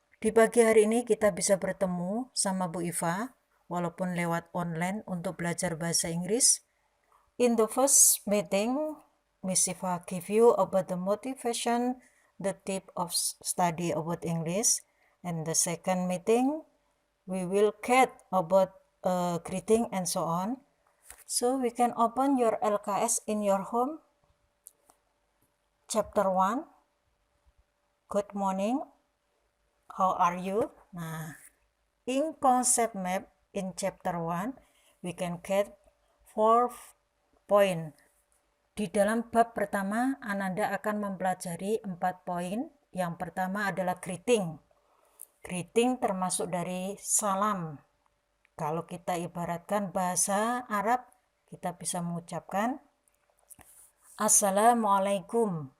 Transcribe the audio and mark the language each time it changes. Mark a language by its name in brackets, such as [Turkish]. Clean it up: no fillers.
[Indonesian] Di pagi hari ini kita bisa bertemu sama Bu Iva walaupun lewat online untuk belajar bahasa Inggris. [English] In the first meeting, Miss Iva give you about the motivation, the tip of study about English. And the second meeting, we will get about greeting and so on. So we can open your LKS in your home. Chapter 1. Good morning. How are you? Nah, in concept map in chapter 1, we can get 4 point. [Indonesian] Di dalam bab pertama, Ananda akan mempelajari 4 poin. Yang pertama adalah greeting. Greeting termasuk dari salam. Kalau kita ibaratkan bahasa Arab, kita bisa mengucapkan Assalamualaikum.